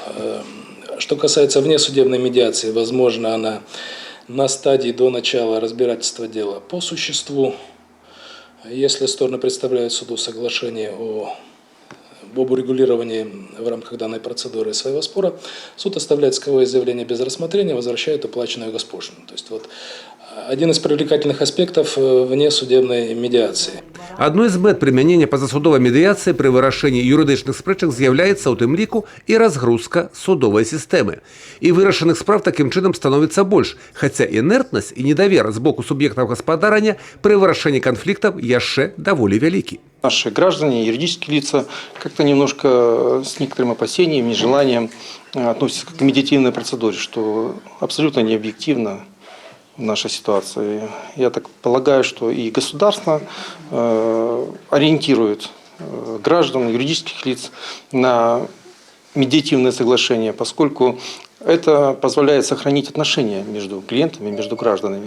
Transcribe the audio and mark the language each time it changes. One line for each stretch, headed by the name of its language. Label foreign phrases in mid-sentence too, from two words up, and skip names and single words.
Russian: Что касается внесудебной медиации, возможно, она на стадии до начала разбирательства дела по существу, если стороны представляют суду соглашение об урегулировании в рамках данной процедуры своего спора, суд оставляет исковое заявление без рассмотрения, возвращает уплаченную госпошлину. То есть вот один из привлекательных аспектов внесудебной медиации.
Belarusian: Адной з мэт прымянення пазасудовай медыяцыі пры вырашэнні юрыдычных спрэчак з'яўляецца ў тым ліку і разгрузка судовай сістэмы. І вырашаных справ такім чынам становіцца больш, хаця інертнасць і недавер з боку суб'ектаў гаспадарання пры вырашэнні канфліктаў яшчэ даволі вялікі.
Russian: Наши граждане, юридические лица как-то немножко с некоторым опасением, нежеланием относятся к медиативной процедуре, что абсолютно не объективно в нашей ситуации. Я так полагаю, что и государство ориентирует граждан, юридических лиц на медиативное соглашение, поскольку это позволяет сохранить отношения между клиентами, между гражданами.